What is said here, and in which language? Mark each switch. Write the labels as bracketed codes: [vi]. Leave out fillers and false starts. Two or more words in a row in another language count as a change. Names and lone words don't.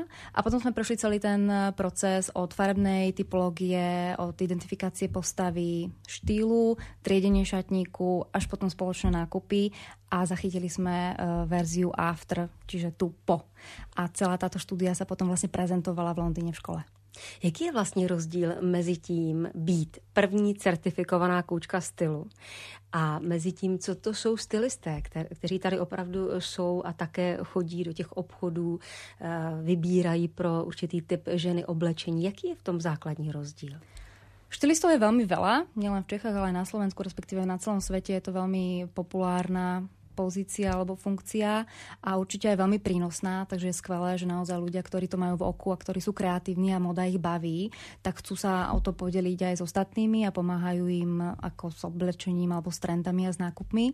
[sk] A potom sme prešli celý ten proces od farebnej typológie, od identifikácie postavy, štýlu, triedenie šatníku, až potom spoločné nákupy a zachytili sme verziu after, čiže tu po. A celá táto štúdia sa potom vlastne prezentovala v Londýne v škole. [cs] Jaký je vlastně rozdíl mezi tím být první certifikovaná koučka stylu a mezi tím, co to jsou stylisté, kteří tady opravdu jsou a také chodí do těch obchodů, vybírají pro určitý typ ženy oblečení. Jaký je v tom základní rozdíl? [sk] Štylistov je veľmi veľa, nielen v Čechách, ale aj na Slovensku, respektíve na celom svete je to veľmi populárna pozícia alebo funkcia a určite aj veľmi prínosná, takže je skvelé, že naozaj ľudia, ktorí to majú v oku a ktorí sú kreatívni a moda ich baví, tak chcú sa o to podeliť aj s ostatnými a pomáhajú im ako s oblečením alebo s trendami a s nákupmi.